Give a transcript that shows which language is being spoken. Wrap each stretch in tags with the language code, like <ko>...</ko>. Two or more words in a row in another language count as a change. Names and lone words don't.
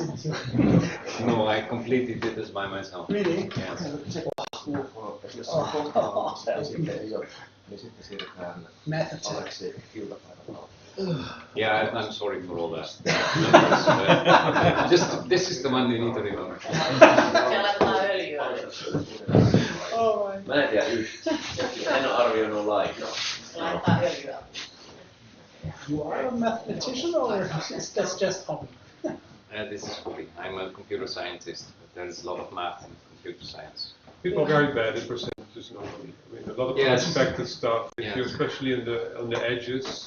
<en>No, I completely did this by myself. Really? Yes. Yeah, I'm sorry for all that. Just this is the one you need to remember.</en> <fi>Mä en tiedä yhtään. En ole arvioinut lainkaan.</fi> <en>You are a mathematician, or is that just hobby? This is hobby. I'm a computer scientist, but there is a lot of math in computer science. People are very bad at percentages normally. I mean, a lot of unexpected stuff, especially on the edges.</en>